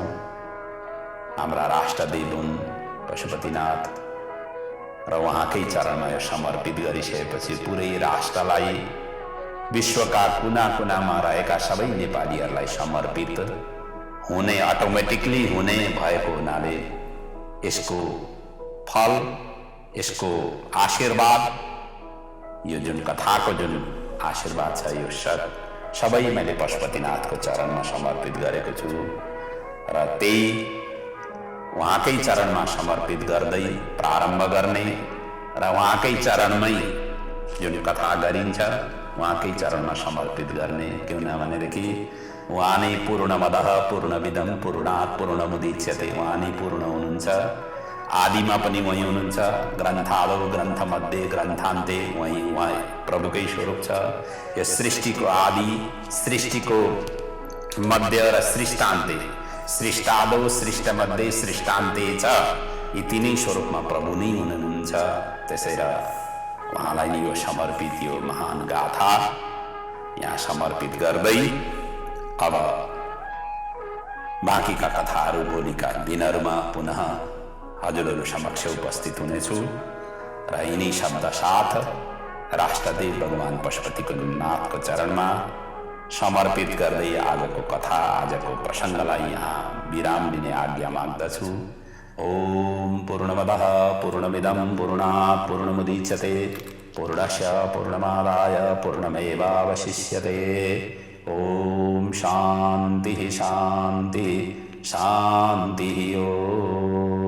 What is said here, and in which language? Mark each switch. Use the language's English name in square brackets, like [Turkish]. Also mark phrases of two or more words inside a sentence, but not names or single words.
[Nepali] हाम्रा राष्ट्रदेव हुन् पशुपतिनाथ, र उहाँकै चरणमा यो समर्पित गरिसकेपछि पुरै राष्ट्रलाई, विश्वका कुना कुनामा रहेका सबै नेपालीहरूलाई समर्पित हुने, अटोमेटिकली हुने भएको हुनाले यसको फल, यसको आशीर्वाद, यो जुन कथाको जुन आशीर्वाद छ, यो सबै मैले पशुपतिनाथको चरणमा समर्पित गरेको छु। र त्यही उहाँकै चरणमा समर्पित गर्दै प्रारम्भ गर्ने र उहाँकै चरणमै जुन कथा गरिन्छ उहाँकै चरणमा समर्पित गर्ने। किन भनेदेखि उहाँ नै [Sanskrit] पूर्णमदः पूर्णमिदं पूर्णात् पूर्णमुदच्यते, [Nepali] उहाँ नै पूर्ण हुनुहुन्छ। आदिमा पनि वही हुनुहुन्छ, [Sanskrit] ग्रन्थादौ ग्रन्थमध्ये ग्रन्थान्ते [Nepali] उहाँ प्रभुकै स्वरूप छ। यो सृष्टिको आदि, सृष्टिको मध्य र सृष्टान्ते, [Sanskrit] सृष्टादौ सृष्टमध्ये सृष्टान्ते च, [Nepali] यी तिनै स्वरूपमा प्रभु नै हुनुहुन्छ। त्यसैले उहाँलाई नै यो समर्पित, यो महान गाथा यहाँ समर्पित गर्दै अब बाँकीका कथाहरू भोलिका दिनहरूमा पुनः हजुरहरू समक्ष उपस्थित हुनेछु र यिनै शब्द साथ राष्ट्रदेव भगवान पशुपतिको नाथको चरणमा समर्पित गर्दै आजको कथा, आजको प्रसङ्गलाई यहाँ विराम दिने आज्ञा माग्दछु। [Sanskrit] ओम पूर्णमदः पूर्णमिदं पूर्णात् पूर्णमुदच्यते पूर्णस्य पूर्णमादाय पूर्णमेवावशिष्यते। ओम शान्तिः शान्तिः शान्तिः। ओम।